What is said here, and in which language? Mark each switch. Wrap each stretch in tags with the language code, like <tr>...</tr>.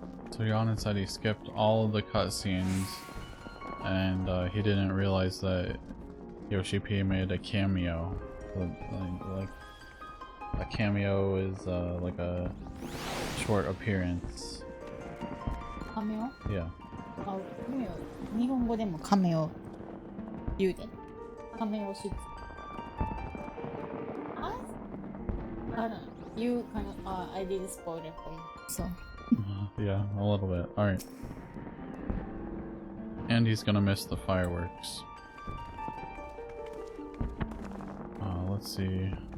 <en>So Yana said he skipped all of the cutscenes, and he didn't realize that Yoshi P made a cameo. Like a cameo is like a short appearance.</en> <ja>カメオ</ja> <en>Yeah.</en> <ja>あ、カメオ。日本語でもカメオ言うで。カメオ出。あ、</ja> <en>I don't know. You kind of, I did spoil it for you. So. Yeah, a little bit. Alright. And he's gonna miss the fireworks. Let's see.</en>